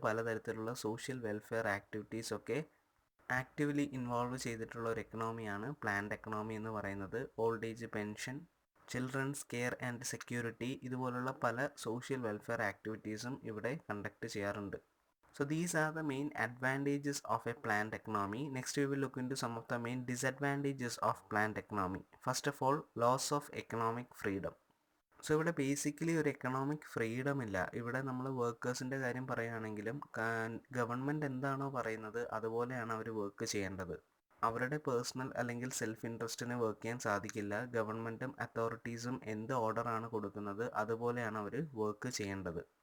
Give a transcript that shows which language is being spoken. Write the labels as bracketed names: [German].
[Malayalam] പലതരത്തിലുള്ള social welfare activities ഒക്കെ actively involve ചെയ്തിട്ടുള്ള ഒരു എക്കണോമിയാണ് പ്ലാൻഡ് എക്കണോമി എന്ന് പറയുന്നത്. Old age pension, children's care and security, ഇതുപോലുള്ള പല സോഷ്യൽ വെൽഫെയർ ആക്ടിവിറ്റീസും ഇവിടെ കണ്ടക്ട് ചെയ്യാറുണ്ട്. [English] So these are the main advantages of a planned economy. Next we will look into some of the main disadvantages of planned economy. First of all, loss of economic freedom. [Malayalam] So ഇവിടെ basically ഒരു economic freedom ഇല്ല. ഇവിടെ നമ്മൾ വർക്കേഴ്സിൻ്റെ കാര്യം പറയുകയാണെങ്കിലും government എന്താണോ പറയുന്നത് അതുപോലെയാണ് അവർ work ചെയ്യേണ്ടത്. അവരുടെ പേഴ്സണൽ അല്ലെങ്കിൽ സെൽഫ് ഇൻട്രസ്റ്റിന് വർക്ക് ചെയ്യാൻ സാധിക്കില്ല. ഗവൺമെൻറ്റും അതോറിറ്റീസും എന്ത് ഓർഡറാണ് കൊടുക്കുന്നത് അതുപോലെയാണ് അവർ വർക്ക് ചെയ്യേണ്ടത്.